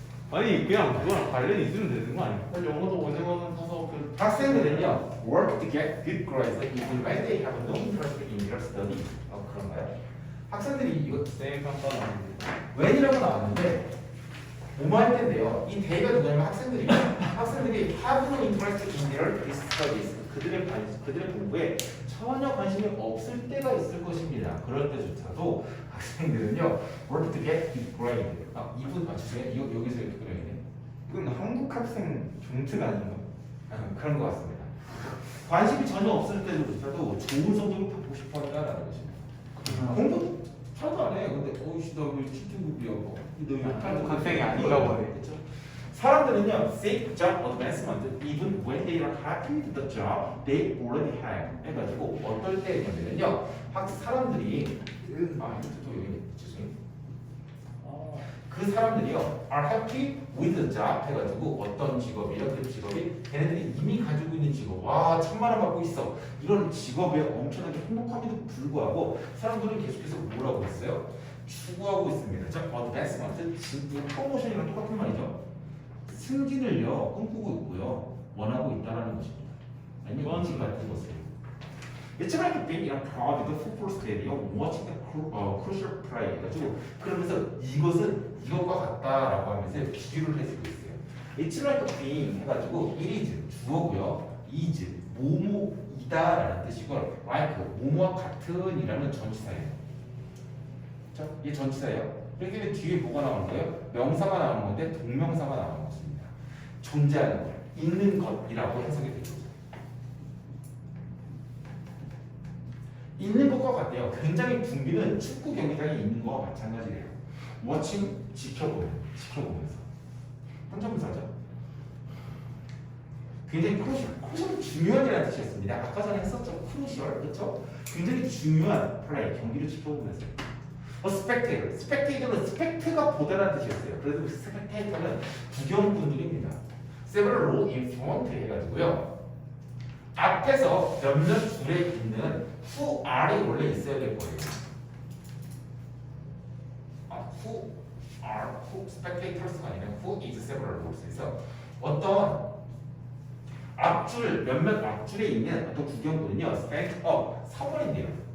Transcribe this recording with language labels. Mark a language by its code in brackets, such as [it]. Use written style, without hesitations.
[ko] 아니 그냥 그거랑 관련이 있으면 되는 거 아니야? 영어도 원어는 사서 그 학생들은요 [en] work to get good grades even when they have no interest in their studies. [ko] 그런가요? 학생들이 이거 쌤 간단한 when이라고 나왔는데 뭐뭐 할 텐데요. 이 they가 누구냐면 학생들이 [en] have no interest in their studies. [ko] 그들의 공부에 전혀 관심이 없을 때가 있을 것입니다. 그럴 때조차도 학생들은요 [en] work to get good grade. [ko] 이분 맞추세요? 여기서 이렇게 그려야겠네. 이건 한국 학생 종특 아닌가? 그런 것 같습니다. 관심이 전혀 없을 때조차도 좋은 성적을 받고 싶어 한다라는 것입니다. 공부 하나도 안 해. 근데 어이씨 나왜 7등급이야? 너 한국 학생이 아닌가 보네. 그렇죠? 사람들은요 [en] seek job advancement even when they are happy with the job they already have. [ko] 해가지고 어떨 때냐면요 사람들이 또 여기 죄송해요. 그 사람들이요 [en] are happy with the job [ko] 해가지고 어떤 직업이요 그 직업이 걔네들이 이미 가지고 있는 직업 와 1000만 원 받고 있어 이런 직업에 엄청나게 행복함에도 불구하고 사람들은 계속해서 뭐라고 했어요? 추구하고 있습니다. 자, advancement 프로모션이랑 똑같은 말이죠. 승진을요 꿈꾸고 있고요 원하고 있다라는 것입니다. 아니면 원칙 같은 것을. [en] It's like being in a crowded football stadium watching the crucial play [ko] 해가지고 그러면서 이것은 이것과 같다라고 하면서 비교를 해주고 있어요. [en] It's like being [ko] 해가지고 [en] it is [ko] 주어고요 is 뭐뭐이다라는 뜻이고 like 뭐뭐와 같은이라는 전치사예요. 자, 이게 전치사예요. 그렇게 뒤에 뭐가 나오는 거예요? 명사가 나오는 건데 동명사가 나오는 것입니다. 존재하는 것, 있는 것이라고 해석이 되는 거죠. 있는 것과 같대요. 굉장히 붐비는 축구 경기장에 있는 것과 마찬가지예요. 워칭 지켜보면서 혼자문사죠. 굉장히 크루셜 중요한이라는 뜻이었습니다. 아까 전에 했었죠. 크루셜 그렇죠? 굉장히 중요한 플레이 경기를 지켜보면서. spectator는 스펙트가 보다라는 뜻이었어요. 그래서 spectator는 구경꾼들입니다. [en] several row in front [ko] 해가지고요. 앞에서 몇몇 줄에 있는 [en] who are [ko] 이 원래 있어야 될 거예요. who spectators가 아니라 who is several rows에서 어떤 앞줄 몇몇 앞줄에 있는 어떤 구경꾼은요 [en] stand up [ko] 서버린대요.